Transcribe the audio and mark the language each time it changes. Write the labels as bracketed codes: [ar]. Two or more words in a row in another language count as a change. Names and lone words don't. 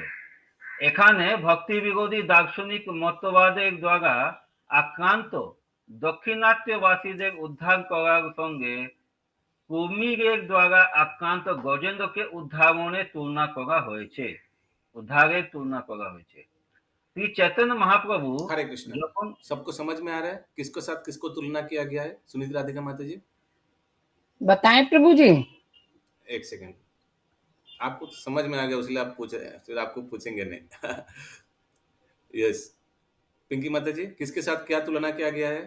[bn] এখানে ভক্তি বিরোধী দার্শনিক মতবাদের দ্বারা আক্রান্ত দক্ষিণাত্যবাসীদের উদ্ধার করার সঙ্গে কুমিরের দ্বারা আক্রান্ত গজেন্দ্রকে উদ্ধারের তুলনা করা হয়েছে। [hi] শ্রী चैतन्य महाप्रभु हरे कृष्ण। [bn] যখন [hi] सबको समझ में आ रहा है किसको साथ किसको तुलना किया गया है? सुनीति राधिका माता जी, बताएं प्रभु जी। एक सेकंड। आपको तो समझ में आ गया इसलिए आप पूछ रहे हैं, फिर आपको पूछेंगे नहीं। यस, पिंकी माता जी, किसके साथ क्या तुलना किया गया है?